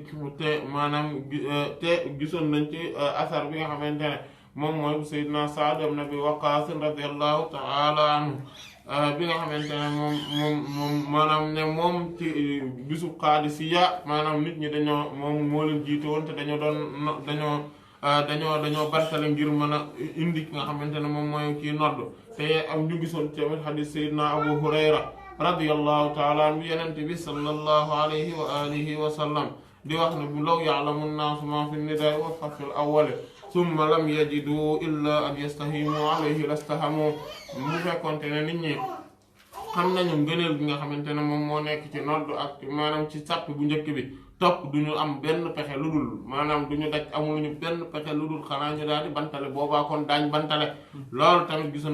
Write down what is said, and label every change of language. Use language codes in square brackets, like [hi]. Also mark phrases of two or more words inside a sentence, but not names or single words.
[wo] te gisoon nañ ci asar bi nga xamante ne moom mooy Seydina Sa'd ibn Abi Waqqaas [ar] رضي الله تعالى عنه [wo] bi nga xamante ne moom maanaam ne moom ci bisu Qaadisiya maanaam nit ñi dañoo moom moo leen jiite woon te dañoo bantale ngir mën a indi ki nga xamante ne moom mooy kii nodd te am ñu gisoon tamit hadith Seydina Abu Hurayra [ar] رضي الله تعالى عنه [wo] Yonent bi [ar] صلى الله عليه وعلى آله وسلم [wo] di wax ne bu [ar] لو يعلم الناس ما في النداء والصف الأول ثم لم يجدوا إلا أن يستهموا عليه لاستهموا [wo] mu fekkonte ne nit ñi xam nañu ngëneel bi nga xamante ne moom moo nekk ci nodd ak maanaam ci sàpp bu njëkk bi topp duñu am benn pexe lu dul maanaam duñu daj amuluñu benn pexe lu dul xanaa ñu daal di bantale boobaa kon daañ bantale loolu tamit gisoon